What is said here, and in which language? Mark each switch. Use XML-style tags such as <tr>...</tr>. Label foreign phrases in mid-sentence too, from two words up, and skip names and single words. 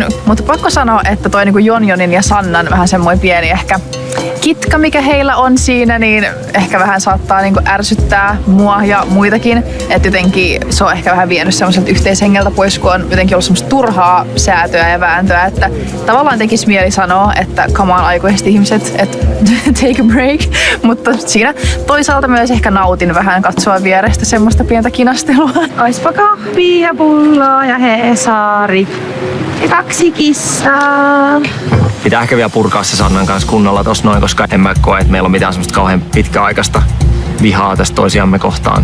<fi>Mutta pakko sanoa, että toi niinku Jonjonin ja Sannan vähän semmoinen pieni ehkä kitka, mikä heillä on siinä, niin ehkä vähän saattaa niinku ärsyttää mua ja muitakin. Että jotenkin se on ehkä vähän vienyt semmoiselta yhteishengeltä pois, kun on jotenkin ollut semmoista turhaa säätöä ja vääntöä. Että tavallaan tekisi mieli sanoa, että</fi> <en>come on</en> <fi>aikuiset ihmiset, että</fi> <en>take a break.</en> <fi>Mutta siinä toisaalta myös ehkä nautin vähän katsoa vierestä semmoista pientä kinastelua. Oispa kahvia, pulloa ja Hesari. Ja 2 kissaa. pitää ehkä vielä purkaa se Sannan kanssa kunnolla tossa noin, koska en mä koe, että meillä on mitään semmoista kauhean pitkäaikaista vihaa tästä toisiamme kohtaan.</fi>